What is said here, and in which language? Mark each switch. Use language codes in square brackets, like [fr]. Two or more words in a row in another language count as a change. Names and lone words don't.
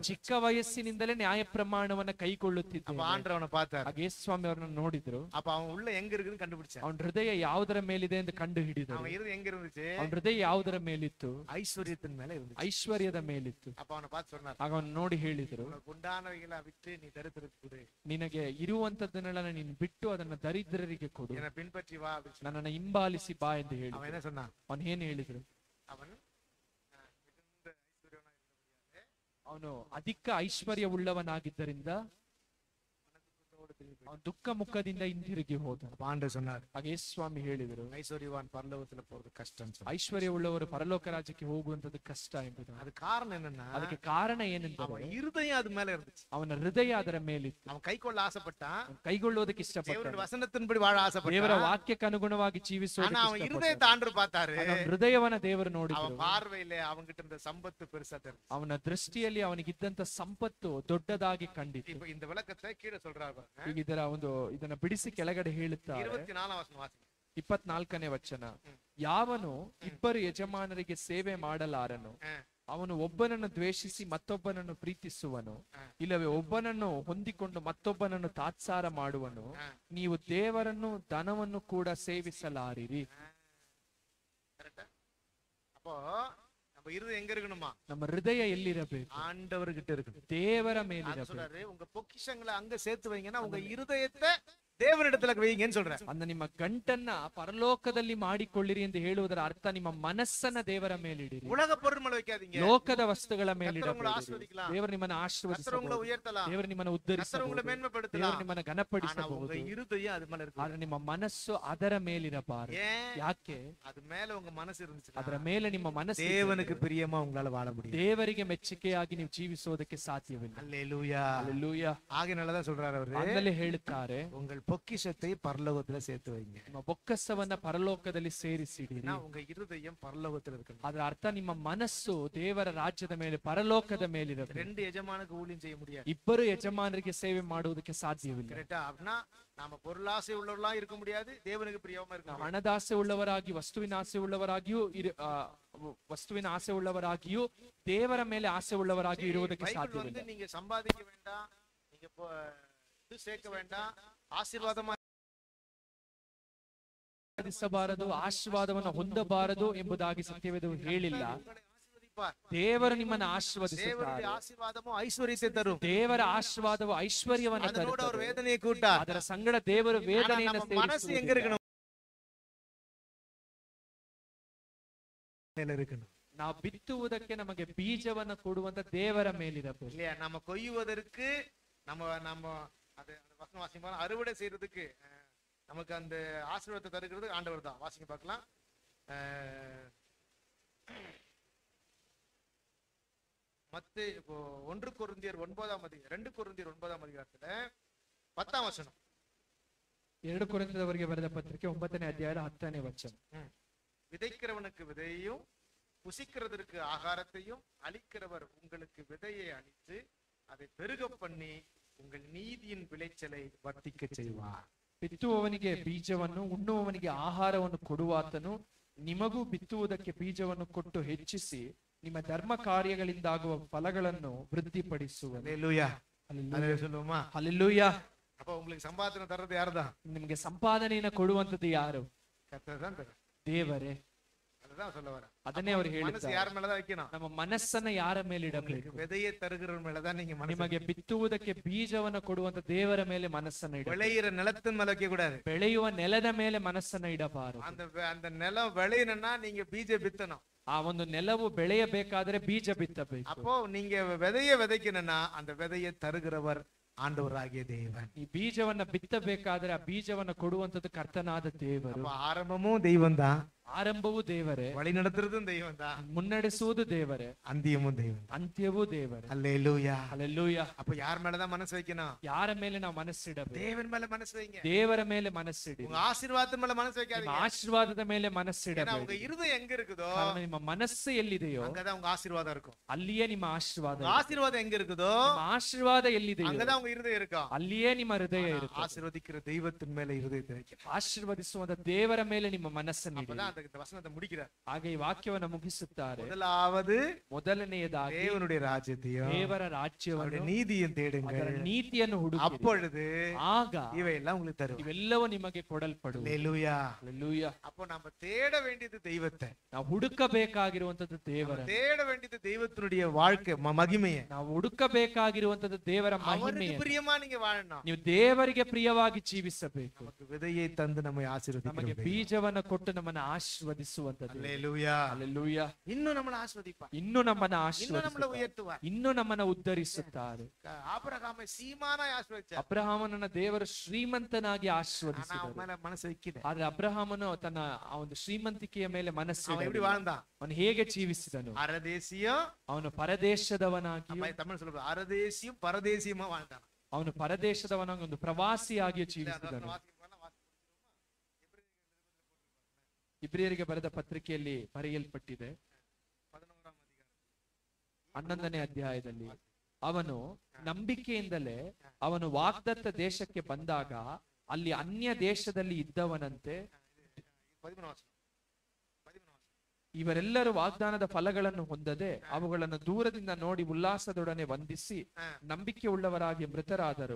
[kn] ಚಿಕ್ಕ ವಯಸ್ಸಿನಿಂದಲೇ ನ್ಯಾಯ ಪ್ರಮಾಣವನ್ನ [ta] அப்ப [kn] ಕೈಗೊಳ್ಳುತ್ತಿದ್ದ. [ta] ஆண்டவர் அவனை பார்த்தாரு. [kn] ಆಗ ಯೇಸುಸ್ವಾಮಿ ಅವರನ್ನು ನೋಡಿದ್ರು. [ta] அப்ப அவன் உள்ள எங்க இருக்குன்னு கண்டுபிடிச்சான். [kn] ಅವನ ಹೃದಯ ಯಾವುದರ ಮೇಲಿದೆ ಎಂದು ಕಂಡು ಹಿಡಿದರು. [ta] அவன் இருது எங்க இருந்துச்சு? [kn] ಅವನ ಹೃದಯ ಯಾವುದರ ಮೇಲಿತ್ತು? [ta] ஐஸ்வர்யத்தின் மேல இருந்துச்சு. [kn] ಐಶ್ವರ್ಯದ ಮೇಲಿತ್ತು. [ta] அப்ப அவனை பார்த்து சொன்னார், [kn] ಆಗ ಅವನು ನೋಡಿ ಹೇಳಿದ್ರು, [ta] உனக்கு உண்டானவைகளை விட்டு நீ தரித்திரத்துக்கு கொடு, [kn] ನಿನಗೆ ಇರುವಂತದ್ದನ್ನೆಲ್ಲ ನೀನು ಬಿಟ್ಟು ಅದನ್ನ ದರಿದ್ರರಿಗೆ ಕೊಡು, [ta] என்னை பின்பற்றி வா அப்படின்னு சொன்னான். [kn] ನನ್ನನ್ನು ಹಿಂಬಾಲಿಸಿ ಬಾ ಎಂದು ಹೇಳಿ. [ta] அவன் என்ன சொன்னான்? [kn] ಅವನು ಏನ್ ಹೇಳಿದ್ರು? [ta] அவன் [kn] ಅವನು ಅಧಿಕ ಐಶ್ವರ್ಯವುಳ್ಳವನಾಗಿದ್ದರಿಂದ ಅವನು ದುಃಖ ಮುಖದಿಂದ ಹಿಂದಿರುಗಿ ಹೋದನು. [ta] ஆண்டவர் சொன்னார், [kn] ಆಗ ಯೇಸುಸ್ವಾಮಿ ಹೇಳಿದರು, [ta] ஐஸ்வர்யவான் பரலோகத்துல போறது கஷ்டம். [kn] ಐಶ್ವರ್ಯವುಳ್ಳವರು ಪರಲೋಕ ರಾಜ್ಯಕ್ಕೆ ಹೋಗುವಂತದ್ದು ಕಷ್ಟ ಎಂಬುದು. [ta] அது காரணம் என்னன்னா, [kn] ಅದಕ್ಕೆ ಕಾರಣ ಏನೆಂದರೆ [ta] அவன் இருதயம் அது மேல இருந்துச்சு. [kn] ಅವನ ಹೃದಯ ಅದರ ಮೇಲಿತ್ತು. [ta] அவன் கைக்கொள்ள ஆசைப்பட்டான், [kn] ಅವನು ಕೈಗೊಳ್ಳುವುದಕ್ಕೆ ಇಷ್ಟಪಟ್ಟ, [ta] தேவனுடைய வசனத்தின்படி வாழ [kn] ದೇವರ [ta] ஆசைப்பட்டான். [kn] ವಾಕ್ಯಕ್ಕೆ ಅನುಗುಣವಾಗಿ [ta] ஆனா [kn] ಜೀವಿಸುವುದಕ್ಕೆ [ta] அவன் [kn] ಇಷ್ಟಪಟ್ಟ. [ta] இருதயத்தை ஆண்டவர் பார்த்தாரு. [kn] ಅವನ ಹೃದಯವನ್ನ ದೇವರು [ta] அவன் [kn] ನೋಡಿದ್ರು. [ta] பார்வையில அவங்கிட்ட இருந்த சம்பத்து பெருசா தெரிஞ்சு. [kn] ಅವನ ದೃಷ್ಟಿಯಲ್ಲಿ ಅವನಿಗಿದ್ದಂತ ಸಂಪತ್ತು ದೊಡ್ಡದಾಗಿ ಕಂಡಿತು. [ta] இப்ப இந்த விளக்கத்தை கீழே சொல்றாரு பாருங்க. [kn] ಈಗ ಇದನ್ನ ಬಿಡಿಸಿ ಕೆಳಗಡೆ ಹೇಳುತ್ತಾರೆ. [ta] 24ஆம் வசனம் வாசிங்க. [kn] 24ನೇ ವಚನ. ಯಾವನು ಇಬ್ಬರು ಯಜಮಾನರಿಗೆ ಸೇವೆ ಮಾಡಲಾರನು, ಅವನು ಒಬ್ಬನನ್ನು ದ್ವೇಷಿಸಿ ಮತ್ತೊಬ್ಬನನ್ನು ಪ್ರೀತಿಸುವನು, ಇಲ್ಲವೇ ಒಬ್ಬನನ್ನು ಹೊಂದಿಕೊಂಡು ಮತ್ತೊಬ್ಬನನ್ನು ತಾತ್ಸಾರ ಮಾಡುವನು. ನೀವು ದೇವರನ್ನು ಧನವನ್ನು ಕೂಡ ಸೇವಿಸಲಾರಿರಿ. [ta] அப்போ நம்ம இருதயம் எங்க இருக்கணுமா? [kn] ನಮ್ಮ ಹೃದಯ ಎಲ್ಲಿರಬೇಕು? [ta] ஆண்டவர்கிட்ட இருக்கணும். [kn] ದೇವರ [ta] அது [kn] ಮೇಲಿರಬೇಕು. [ta] சொல்றாரு, உங்க பொக்கிஷங்களை அங்க சேர்த்து வைங்கன்னா உங்க இருதயத்தை தேவனிடத்துல வைங்கன்னு சொல்றாரு. [kn] ಅಂದ ನಿಮ್ಮ ಗಂಟನ್ನ ಪರಲೋಕದಲ್ಲಿ ಮಾಡಿಕೊಳ್ಳಿರಿ ಎಂದು ಹೇಳುವುದರ ಅರ್ಥ ನಿಮ್ಮ ಮನಸ್ಸನ್ನ ದೇವರ ಮೇಲಿಡಿರಿ. [ta] உலக பொருள் மேல வைக்காதீங்க. [kn] ಲೋಕದ ವಸ್ತುಗಳ [ta] கர்த்தர் உங்களை [kn] ಮೇಲಿಡಬೇಡಿ. [ta] ஆசீர்வதிக்கலாம். [kn] ದೇವರು ನಿಮ್ಮನ್ನು [ta] கர்த்தர் [kn] ಆಶೀರ್ವದಿಸಬಹುದು. [ta] உங்களை உயர்த்தலாம். [kn] ದೇವರು ನಿಮ್ಮನ್ನು [ta] கர்த்தர் [kn] ಉದ್ಧರಿಸಬಹುದು. [ta] உங்களை [kn] ದೇವರು [ta] மேன்மைப்படுத்தலாம். [kn] ನಿಮ್ಮನ್ನು [ta] ஆனா [kn] ಘನಪಡಿಸಬಹುದು. [ta] உங்க இருதயம் அது மேல இருக்கு. [kn] ಆದ್ರೆ ನಿಮ್ಮ ಮನಸ್ಸು ಅದರ ಮೇಲಿರಬಾರದು. [ta] ஏன்? [kn] ಯಾಕೆ? [ta] அது மேல உங்க மனசு இருந்துச்சு, [kn] ಅದರ ಮೇಲೆ ನಿಮ್ಮ ಮನಸ್ಸು [ta] தேவனுக்கு பிரியமா உங்களால வாழ முடியும். [kn] ದೇವರಿಗೆ ಮೆಚ್ಚುಗೆಯಾಗಿ ನೀವು ಜೀವಿಸೋದಕ್ಕೆ ಸಾಧ್ಯವಿಲ್ಲ. [ta] அல்லேலூயா. [kn] ಹಲ್ಲೆಲೂಯಾ. [ta] ஆகையினாலதான் சொல்றாரு அவரு, [kn] ಅದರಲ್ಲಿ ಹೇಳುತ್ತಾರೆ, [ta] உங்கள் பொக்கிஷத்தை பரலோகத்துல சேர்த்து வைங்க. [kn] ನಿಮ್ಮ ಬೊಕ್ಕಸವನ್ನ ಪರಲೋಕದಲ್ಲಿ ಸೇರಿಸಿಡಿರಿ. [ta] உங்க இருதயம் பரலோகத்துல இருக்கணும். [kn] ಅದರ ಅರ್ಥ ನಿಮ್ಮ ಮನಸ್ಸು ದೇವರ ರಾಜ್ಯದ ಮೇಲೆ, ಪರಲೋಕದ ಮೇಲಿರಬೇಕು. [ta] ரெண்டு எஜமானுக்கு ஊழியம் செய்ய முடியாது. [kn] ಇಬ್ಬರು ಯಜಮಾನರಿಗೆ ಸೇವೆ ಮಾಡುವುದಕ್ಕೆ ಸಾಧ್ಯವಿಲ್ಲ. [ta] கரெக்டா? அப்படின்னா நாம பொருளாசை உள்ளவர்களா இருக்க முடியாது, தேவனுக்கு பிரியமா இருக்க [kn] ನಾವು [ta] முடியாது. [kn] ಹಣದಾಸೆ ಉಳ್ಳವರಾಗಿ ವಸ್ತುವಿನ ಆಸೆ ಉಳ್ಳವರಾಗಿಯೂ ವಸ್ತುವಿನ ಆಸೆ ಉಳ್ಳವರಾಗಿಯೂ ದೇವರ ಮೇಲೆ ಆಸೆ ಉಳ್ಳವರಾಗಿಯೂ ಇರುವುದಕ್ಕೆ [ta] பைபிள் [kn] ಸಾಧ್ಯವಿಲ್ಲ. [ta] வந்து நீங்க சம்பாதிக்க வேண்டாம், நீங்க இது சேர்க்க வேண்டாம், ஆசீர்வாதமா [kn] ಸಾಧಿಸಬಾರದು, ಆಶೀರ್ವಾದವನ್ನು ಹೊಂದಬಾರದು ಎಂಬುದಾಗಿ ಸತ್ಯವೇದವು ಹೇಳಿಲ್ಲ. [ta] ஆசீர்வதிப்பார். [kn] ದೇವರು ನಿಮ್ಮನ್ನ [ta] தேவனுடைய [kn] ಆಶೀರ್ವದಿಸುತ್ತಾರೆ. [ta] ஆசீர்வாதமும் ஐஸ்வர்யத்தை தரும். [kn] ದೇವರ ಆಶೀರ್ವಾದವು ಐಶ್ವರ್ಯವನ್ನು [ta] அதனோட அவர் [kn] ತರುತ್ತದೆ. [ta] வேதனையை கூட்டார். [kn] ಅದರ ಸಂಗಡ ದೇವರು [ta] ஆனா [kn] ವೇದನೆಯನ್ನು [ta] நம்ம மனசு எங்க [kn] ಸೇರಿಸುವುದಿಲ್ಲ. [ta] இருக்கணும்? மேல இருக்கணும் [kn] ನಾವು ಬಿತ್ತುವುದಕ್ಕೆ ನಮಗೆ ಬೀಜವನ್ನು ಕೊಡುವಂತ ದೇವರ ಮೇಲಿರಬೇಕು. [ta] இல்லையா? நம்ம கொய்யுவதற்கு நம்ம நம்ம அது வசனம் வாசிப்போம். அறுவடை செய்யறதுக்கு நமக்கு அந்த ஆசீர்வாதத்தை தருகிறது ஆண்டவர் தான். வாசிங்க பார்க்கலாம். இப்போ 1 கொரிந்தியர் 9ஆம் அதிகாரம் 2 கொரிந்தியர் 9ஆம் அதிகாரத்துல 10ஆம் வசனம். [kn] 2 ಕೊರಿಂಥದವರಿಗೆ ಬರೆದ ಪತ್ರಿಕೆ 9ನೇ ಅಧ್ಯಾಯದ 10ನೇ ವಚನ. [ta] விதைக்கிறவனுக்கு விதையையும் புசிக்கிறதற்கு ஆகாரத்தையும் அளிக்கிறவர் உங்களுக்கு விதையை அளித்து அதை பெருக பண்ணி உங்கள் நீதியின் விளைச்சலை ವರ್ಧಿக்க செய்வார். [kn] ಬಿತ್ತುವವನಿಗೆ ಬೀಜವನ್ನು ಉಣ್ಣುವವನಿಗೆ ಆಹಾರವನ್ನು ಕೊಡುವಾತನು ನಿಮಗೂ ಬಿತ್ತುವುದಕ್ಕೆ ಬೀಜವನ್ನು ಕೊಟ್ಟು ಹೆಚ್ಚಿಸಿ ನಿಮ್ಮ ಧರ್ಮ ಕಾರ್ಯಗಳಿಂದಾಗುವ ಫಲಗಳನ್ನು ವೃದ್ಧಿಪಡಿಸುವನು. [ta] அல்லேலூயா. அல்லேலூயா சொல்லுமா? [kn] ಹಲ್ಲೆಲೂಯಾ. [ta] அப்ப உங்களுக்கு சம்பாதனை தர்றது யாருதான்? [kn] ನಿಮಗೆ ಸಂಪಾದನೆಯನ್ನು ಕೊಡುವಂತದ್ದು ಯಾರು? [ta] கர்த்தர் தான் தரும். [kn] ದೇವರೇ. [ta] அதுதான் சொல்ல வரேன். [kn] ಅದನ್ನೇ ಅವರು [ta] மனசு [kn] ಹೇಳಿದ್ದಾರೆ. [ta] யார் மேலதான் வைக்கணும்? [kn] ನಮ್ಮ ಮನಸ್ಸನ್ನ ಯಾರ ಮೇಲೆ ಇಡಬೇಕು? [ta] விதையை தருகிறவர் மேலதான் நீங்க மனசு. [kn] ನಿಮಗೆ ಬಿತ್ತುವುದಕ್ಕೆ ಬೀಜವನ್ನು ಕೊಡುವಂತ ದೇವರ ಮೇಲೆ ಮನಸ್ಸನ್ನ ಇಡಬೇಕು. [ta] விளையிற நிலத்தின் மேல வைக்க கூடாது. [kn] ಬೆಳೆಯುವ ನೆಲದ ಮೇಲೆ ಮನಸ್ಸನ್ನ ಇಡಬಾರದು. [ta] அந்த நிலம் விளையணும்னா நீங்க [kn] ಬೀಜ ಬಿತ್ತணும். ಆ ಒಂದು ನೆಲವು ಬೆಳೆಯಬೇಕಾದ್ರೆ ಬೀಜ ಬಿತ್ತಬೇಕು. [ta] அப்போ நீங்க விதையை விதைக்கணும்னா அந்த விதையை தருகிறவர் ஆண்டவராகிய தேவன். [kn] ಈ ಬೀಜವನ್ನ ಬಿತ್ತಬೇಕಾದ್ರೆ ಆ ಬೀಜವನ್ನ ಕೊಡುವಂತದ್ದು ಕರ್ತನಾದ ದೇವರು. [ta] ஆரம்பமும் தெய்வம் தான், [kn] ಆರಂಭವೂ ದೇವರೇ, [ta] வழி நடத்துறதும் தெய்வம் தான், [kn] ಮುನ್ನಡೆಸುವುದು ದೇವರೇ, [ta] ಅಂತ್ಯமும் தெய்வம், [kn] ಅಂತ್ಯವೂ ದೇವರೇ. [ta] அல்லேலூயா. [kn] ಹಲ್ಲೆಲೂಯಾ. [ta] அப்ப யார் மேலதான் மனசு வைக்கணும்? [kn] ಯಾರ ಮೇಲೆ ನಾವು ಮನಸ್ಸಿಡಬೇಕು? [ta] தேவன் மேல மனசு வைங்க. [kn] ದೇವರ ಮೇಲೆ ಮನಸ್ಸಿಡಿ. [ta] உங்க ஆசீர்வாதத்து மேல மனசு [kn] ನಿಮ್ಮ [ta] வைக்காதீங்க. [kn] ಆಶೀರ್ವಾದದ ಮೇಲೆ [ta] ஏன்னா [kn] ಮನಸ್ಸಿಡಬೇಕು. [ta] உங்க இருதயம் எங்க இருக்குதோ [kn] ಕಾರಣ ನಿಮ್ಮ ಮನಸ್ಸು ಎಲ್ಲಿದೆಯೋ [ta] அங்கதான் உங்க ஆசீர்வாதம் இருக்கும். [kn] ಅಲ್ಲಿಯೇ ನಿಮ್ಮ ಆಶೀರ್ವಾದ [ta] உங்க [kn] ಇದೆ. [ta] ஆசீர்வாதம் எங்க இருக்குதோ [kn] ನಿಮ್ಮ ಆಶೀರ್ವಾದ ಎಲ್ಲಿದೆಯೋ [ta] அங்கதான் உங்க இருதயம் இருக்கும். [kn] ಅಲ್ಲಿಯೇ ನಿಮ್ಮ ಹೃದಯ ಇರುತ್ತೆ. [ta] ஆசீர்வதிக்கிற தெய்வத்தின் மேல இருதயத்தை வைக்கணும். [kn] ಆಶೀರ್ವದಿಸುವಂತ ದೇವರ ಮೇಲೆ ನಿಮ್ಮ ಮನಸ್ಸನ್ನು ಇಡಿ. [ta] அப்பதான் இந்த வசனத்தை முடிக்கிறார். [kn] ಹಾಗೆ ಈ ವಾಕ್ಯವನ್ನ ಮುಗಿಸುತ್ತಾರೆ. [ta] முதலாவது [kn] ಮೊದಲನೆಯದಾಗಿ [ta] தேவனுடைய ராஜ்யத்தையும் [kn] ದೇವರ ರಾಜ್ಯವನ್ನು [ta] நீதியும் தேடுங்கள். [kn] ಅದರ ನೀತಿಯನ್ನು ಹುಡುಕಿರಿ. [ta] அப்பொழுது [kn] ಆಗ [ta] இவையெல்லாம் உங்களுக்கு தரும். [kn] ಇವೆಲ್ಲವೂ ನಿಮಗೆ ಕೊಡಲ್ಪಡುವುದು. [ta] அல்லேலூயா. [kn] ಹಲ್ಲೆಲೂಯಾ. [ta] அப்போ நம்ம தேட வேண்டியது தெய்வத்தை, [kn] ನಾವು ಹುಡುಕಬೇಕಾಗಿರುವಂತದ್ದು ದೇವರ, [ta] தேட வேண்டியது தெய்வத்தினுடைய வாழ்க்கை மகிமையை. [kn] ನಾವು ಹುಡುಕಬೇಕಾಗಿರುವಂತದ್ದು ದೇವರ [ta] அவருக்கு [kn] ಮಹಿಮೆಯನ್ನು. [ta] பிரியமா நீங்க வாழணும். [kn] ನೀವು ದೇವರಿಗೆ ಪ್ರಿಯವಾಗಿ ಜೀವಿಸಬೇಕು. [ta] நமக்கு விதையை தந்து நம்மை [kn] ನಮಗೆ [ta] ஆசீர்வதிக்கிறவர். [kn] ಬೀಜವನ್ನು ಕೊಟ್ಟು ನಮ್ಮನ್ನು ಆಶೀರ್ವದಿಸುವಂತದ್ದು. [ta] அல்லேலூயா. [kn] ಹಲ್ಲೆಲೂಯಾ. [ta] இன்னும் நம்மளை ஆசீர்வதிப்பார். [kn] ಇನ್ನು ನಮ್ಮನ್ನು [ta] இன்னும் நம்மளை [kn] ಆಶೀರ್ವದಿಸುತ್ತಾರೆ. [ta] உயர்த்துவார். [kn] ಇನ್ನು ನಮ್ಮನ್ನು ಉದ್ಧರಿಸುತ್ತಾರೆ. [ta] ஆபிரகாமை சீமானாய் ஆசீர்வதிச்சார். [kn] ಅಬ್ರಹಾಮನನ್ನ ದೇವರು ಶ್ರೀಮಂತನಾಗಿ [ta] ஆனா [kn] ಆಶೀರ್ವದಿಸಿದರು. [ta] அவன் மேல மனசு வைக்கல. [kn] ಆದ್ರೆ ಅಬ್ರಹಾಮನು ತನ್ನ ಆ ಒಂದು ಶ್ರೀಮಂತಿಕೆಯ ಮೇಲೆ [ta] அவன் எப்படி [kn] ಮನಸ್ಸು [ta] வாழ்ந்தான்? [kn] ಅವನು ಹೇಗೆ ಜೀವಿಸಿದನು? [ta] அரதேசியம், [kn] ಅವನು ಪರದೇಶದವನಾಗಿ, [ta] நம்ம தமிழ் சொல்றது அரதேசியும் பரதேசியமா வாழ்ந்தான். [kn] ಅವನು ಪರದೇಶದವನಾಗಿ ಒಂದು ಪ್ರವಾಸಿಯಾಗಿ ಜೀವಿಸಿದನು. ಇಬ್ರಿಯರಿಗೆ ಬರೆದ ಪತ್ರಿಕೆಯಲ್ಲಿ ಬರೆಯಲ್ಪಟ್ಟಿದೆ 11ನೇ ಅಧ್ಯಾಯದಲ್ಲಿ, ಅವನು ನಂಬಿಕೆಯಿಂದಲೇ ಅವನು ವಾಗ್ದತ್ತ ದೇಶಕ್ಕೆ ಬಂದಾಗ ಅಲ್ಲಿ ಅನ್ಯ ದೇಶದಲ್ಲಿ ಇದ್ದವನಂತೆ ಇವರೆಲ್ಲರೂ ವಾಗ್ದಾನದ ಫಲಗಳನ್ನು ಹೊಂದದೆ ಅವುಗಳನ್ನು ದೂರದಿಂದ ನೋಡಿ ಉಲ್ಲಾಸದೊಡನೆ ವಂದಿಸಿ ನಂಬಿಕೆ ಉಳ್ಳವರಾಗಿ ಮೃತರಾದರು.